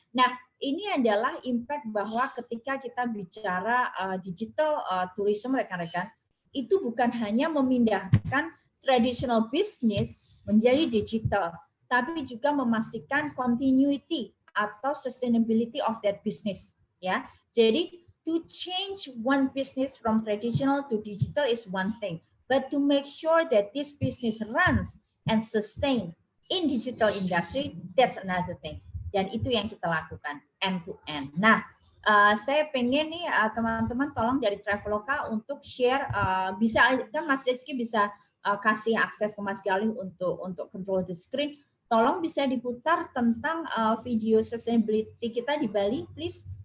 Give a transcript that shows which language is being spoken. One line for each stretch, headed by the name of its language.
Indonesian: Nah, ini adalah impact bahwa ketika kita bicara digital tourism rekan-rekan, itu bukan hanya memindahkan traditional business menjadi digital, tapi juga memastikan continuity atau
English: sustainability of that business.
Indonesian: Ya, jadi
English: to change one business from traditional to digital is one thing, but to make sure that this business runs and sustain in digital industry, that's another thing.
Indonesian: Dan itu yang kita lakukan end to end. Nah, saya pengen nih teman-teman tolong dari Traveloka untuk share, bisa kan Mas Rizky bisa kasih akses ke Mas Galih untuk
English: control the screen.
Indonesian: Tolong bisa diputar tentang video sustainability kita di Bali, please.